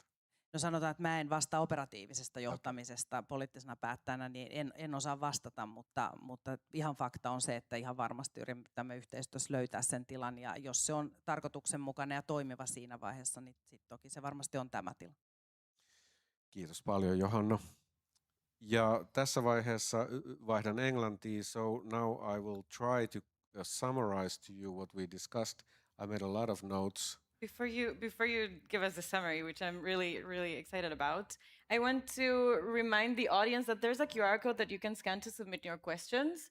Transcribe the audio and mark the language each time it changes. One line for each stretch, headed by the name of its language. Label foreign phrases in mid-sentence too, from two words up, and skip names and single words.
Finnish: No sanotaan, että mä en vastaa operatiivisesta johtamisesta poliittisena päättäjänä, niin en osaa vastata, mutta ihan fakta on se, että ihan varmasti yritämme yhteistyössä löytää sen tilan, ja jos se on tarkoituksenmukainen ja toimiva siinä vaiheessa, niin sit toki se varmasti on tämä tila. Kiitos paljon, Johanna. Ja tässä vaiheessa vaihdan englantiin,
English: so now I will try to summarize to you what we discussed. I made a lot of notes. Before you give us a summary, which I'm really excited about, I want to remind the audience that there's a QR code that you can scan to submit your questions.